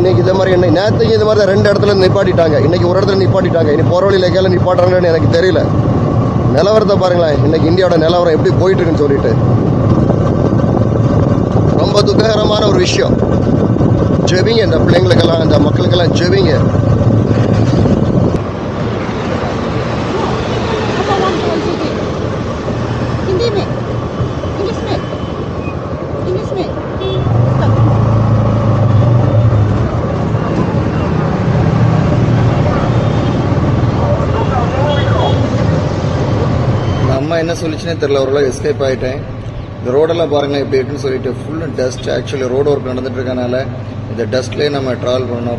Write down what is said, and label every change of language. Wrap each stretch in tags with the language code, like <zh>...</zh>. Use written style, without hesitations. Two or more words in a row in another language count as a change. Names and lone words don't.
<ta>இன்னைக்கு இதே மாதிரி என்ன நேற்றுக்கு இது மாதிரி தான் 2 இடத்துல நிப்பாட்டிட்டாங்க. இன்னைக்கு ஒரு இடத்துல நிப்பாட்டிட்டாங்க. இனி போகிற வழியில் எங்கேயாலும் நிப்பாட்டுறாங்கன்னு எனக்கு தெரியல. நிலவரத்தை பாருங்களேன், இன்னைக்கு இந்தியாவோட நிலவரம் எப்படி போயிட்டு இருக்குன்னு சொல்லிட்டு ரொம்ப துக்ககரமான ஒரு விஷயம். ஜெபிங்க, இந்த பிள்ளைங்களுக்கெல்லாம் இந்த மக்களுக்கெல்லாம் ஜெபிங்க.</ta> <hi>हिंदी में, इंग्लिश में, इंग्लिश में, stop.</hi> <ta>இந்த அம்மா என்ன சொல்லிச்சுன்னே தெரியல. ஓரளவு எஸ்கேப் ஆகிட்டேன். இந்த ரோடெல்லாம் பாருங்களேன் எப்படி இருக்குன்னு சொல்லிட்டு</ta> <en>full dust. actually road work</en> <ta>நடந்துட்டு இருக்கனால இந்த டஸ்ட்லேயே நம்ம ட்ராவல் பண்ணணும்.</ta>